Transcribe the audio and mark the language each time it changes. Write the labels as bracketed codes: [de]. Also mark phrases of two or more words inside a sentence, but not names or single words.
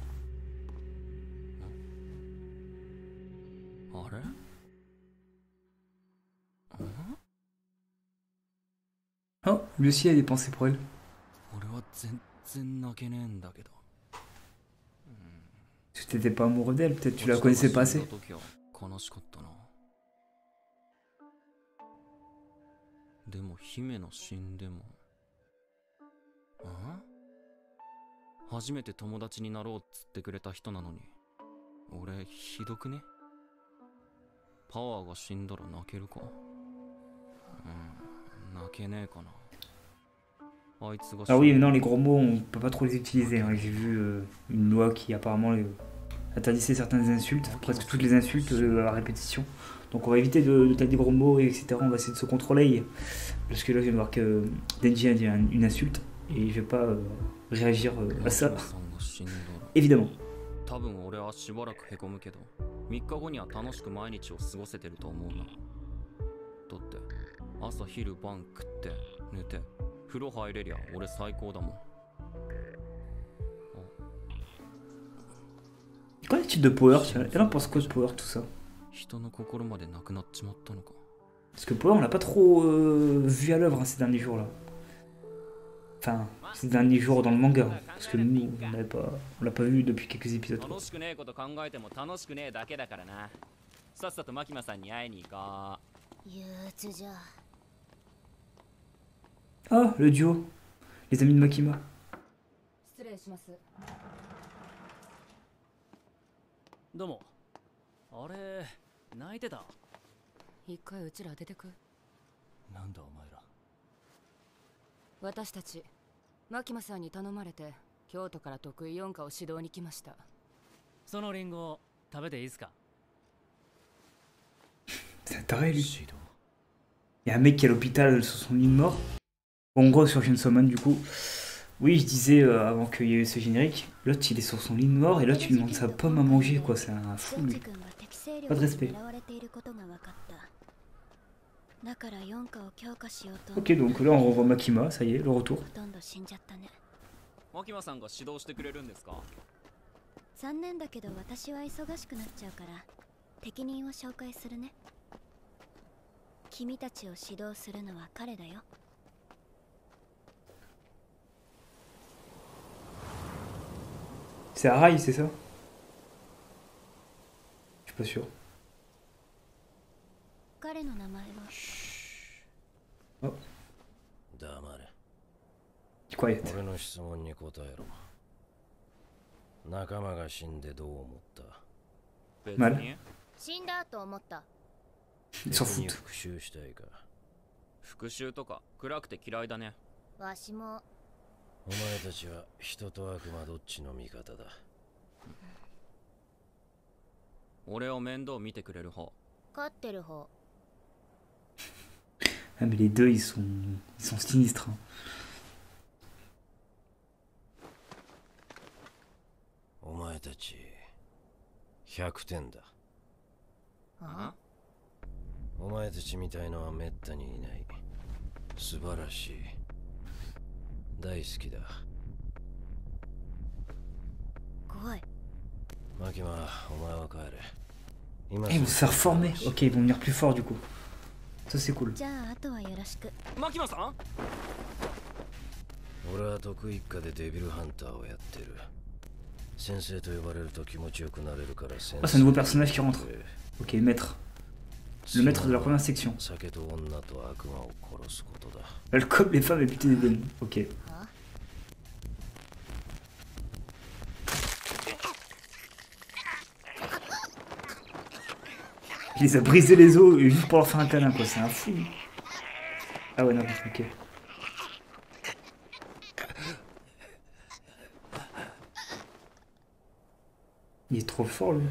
[fr] Oh, lui aussi a des pensées pour elle. Tu t'étais pas amoureux d'elle, peut-être tu la connaissais pas assez. [ja] でも姫の死んでも。あ？初めて友達になろうっつってくれた人なのに、俺ひどくね？パワーが死んだら泣けるか？泣けねえかな。あいつが。 [fr] Ah oui, mais non, les gros mots, on peut pas trop les utiliser. Hein. J'ai vu une loi qui apparemment interdisait certaines insultes, presque toutes les insultes à répétition. Donc on va éviter de taper des gros mots, etc. On va essayer de se contrôler. Parce que là, je viens de voir que Denji a dit une insulte et je vais pas réagir à ça. Évidemment. [ja] 多分俺はしばらくへこむけど、3日後には楽しく毎日を過ごせてると思うな。だって朝昼晩食って寝て風呂入れりゃ俺最高だもん。 [fr] Quoi les types de power? Elle en pense quoi de power tout ça? [ja] 人の心までなくなっちまったのか。 [fr] Parce que power on l'a pas trop vu à l'œuvre hein, ces derniers jours là. Enfin, ces derniers jours dans le manga. Parce que nous on l'a pas vu depuis quelques épisodes. [ja] 楽しくねえこと考えても楽しくねえだけだからな。さっさとマキマさんに会いに行こう。憂鬱じゃ。 [fr] Ah, le duo. Les amis de Makima. [ja] 失礼します。どうも。あれ、泣いてた？一回うちら出てく。なんだお前ら。私たちマキマさんに頼まれて京都から得意4課を指導に来ました。そのリンゴ食べていいですか？ [fr] C'est un taré lui. Il y a un mec qui est à l'hôpital sur son lit de mort. En gros sur Chainsaw Man du coup. Oui je disais avant qu'il y ait eu ce générique, l'autre il est sur son lit de mort et l'autre il lui demande sa pomme à manger quoi, c'est un fou lui. Pas de respect. Ok donc là on revoit Makima, ça y est, le retour. [ja] マキマさんが指導してくれるんですか？残念だけど私は忙しくなっちゃうから適任を紹介するね。君たちを指導するのは彼だよ。 [fr] C'est Arai, c'est ça? Je suis pas sûr. [ja] 彼の名前は。 Oh. 黙れ。 Quiet. 俺の質問に答えろ。仲間が死んでどう思った？別 Mal. に。死んだと思った。 [fr] Ils s'en [ja] 別に [fr] foutent. [ja] 復讐したいか？復讐とか暗くて嫌いだね。わしも。お前たちは人と悪魔どっちの味方だ？俺を面倒見てくれる方。勝ってる方。 [fr] Ah mais les deux ils sont sinistres. Hein. [ja] お前たち100点だ。あ？お前たちみたいのはめったにいない。素晴らしい。大好きだ。怖い。マキマ、お前は帰れ。 [fr] Ils vont se faire former. Ok, ils vont venir plus fort du coup. Ça c'est cool. [ja] じゃああとはよろしく。マキマさん？俺は得意一家でデビルハンターをやってる。先生と呼ばれると気持ちよくなれるから先生。 [fr] Ah c'est un nouveau personnage qui rentre. Ok, maître. Le maître de la première section. [ja] 酒と女と悪魔を殺すことだ。 [fr] L'alcool, les femmes et buter des démons. Ok. Il les a brisé les os juste pour leur faire un câlin quoi, c'est un fou. Ah ouais non, ok. Il est trop fort lui.